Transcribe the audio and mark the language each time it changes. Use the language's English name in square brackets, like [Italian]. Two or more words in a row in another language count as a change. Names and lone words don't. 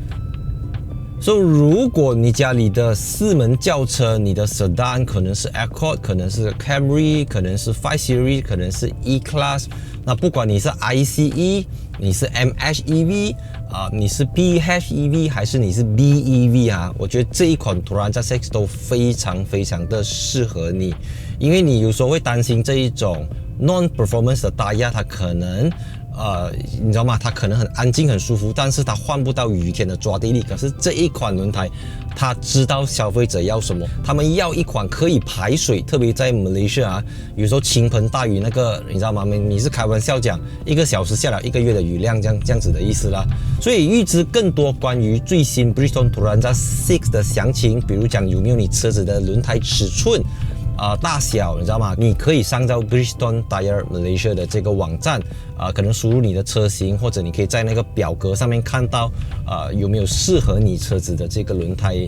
[Chinese] 所以，如果你家裡的4門轎車，你的 Sedan 可能是 Accord， 可能是 Camry， 可能是5 Series， 可能是 E-Class， 那不管你是 ICE， 你是 MHEV， 你是 PHEV 還是你是 BEV 啊，我覺得這一款 Turanza 6都非常的適合你，因為你有時候會擔心這一種 non-performance 的大壓，它可能你知道嗎？它可能很安靜、很舒服，但是它換不到雨天的抓地力。可是這一款輪胎，它知道消費者要什麼，他們要一款可以排水，特別在 Malaysia 啊，有時候傾盆大雨，那個你知道嗎？你是開玩笑講1個小時下來1個月的雨量這樣子的意思啦。所以預知更多關於最新 Bridgestone Turanza 6的詳情，比如講有沒有你車子的輪胎尺寸。大小你知道嗎？你可以上到 Bridgestone Tyre Malaysia 的這個網站，可能輸入你的車型，或者你可以在那個表格上面看到，有沒有適合你車子的這個輪胎。